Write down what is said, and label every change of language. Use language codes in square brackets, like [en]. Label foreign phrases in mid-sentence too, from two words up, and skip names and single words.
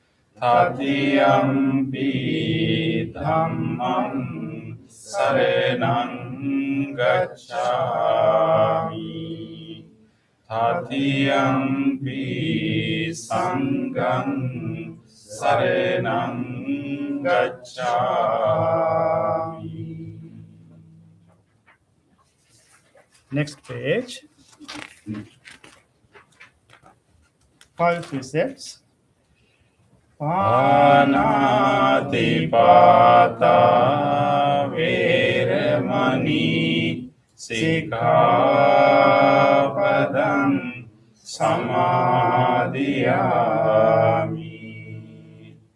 [pi] Tatiyampi Dhammang saranang gacchami. Tatiyampi Sanghang saranang gacchami. [en] Next page. 5 precepts. [pi] Panatipata veramani sikkhapadam samadhiyami.